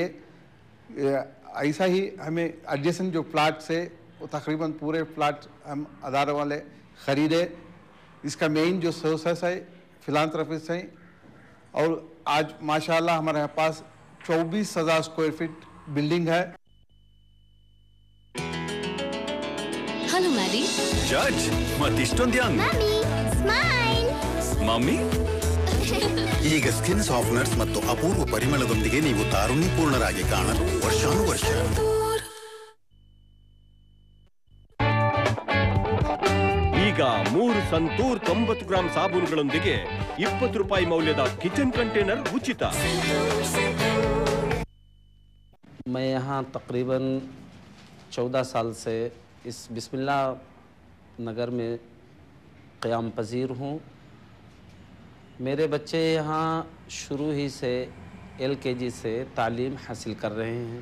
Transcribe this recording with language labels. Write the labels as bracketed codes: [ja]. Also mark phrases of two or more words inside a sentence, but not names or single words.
[ur] ایسا ہی ہمیں ایڈجیسنٹ جو فلیٹ سے وہ تقریباً پورے فلیٹ ہم ادارے والے خریدے. اس کا مین جو سورسز ہے فلانتھروپسٹ ہیں اور آج ماشاءاللہ ہمارے پاس 24,000 [en] square feet [ur] بلڈنگ ہے. [en] Hello Maddy [kn] ಜಡ್ಜ್ ಮತ್ತಿಷ್ಟೊಂದು ಯಂಗ್ [en] Mummy smile ಮಮ್ಮಿ [kn] ಈಗ ಸ್ಕಿನ್ ಸಾಫ್ಟ್ನರ್ಸ್ ಮತ್ತು ಅಪೂರ್ವ ಪರಿಮಳದೊಂದಿಗೆ ನೀವು ತಾರುಣ್ಯಪೂರ್ಣರಾಗಿ ಕಾಣಲು ವರ್ಷಾನುವರ್ಷ ಈಗ 3 ಸಂತೂರ್ 90 ಗ್ರಾಂ ಸಾಬೂನುಗಳೊಂದಿಗೆ 20 ರೂಪಾಯಿ ಮೌಲ್ಯದ ಕಿಚನ್ ಕಂಟೈನರ್ ಉಚಿತ। [ur] میں یہاں تقریباً 14 سال سے اس بسم اللہ نگر میں قیام پذیر ہوں. میرے بچے یہاں شروع ہی سے LKG سے تعلیم حاصل کر رہے ہیں.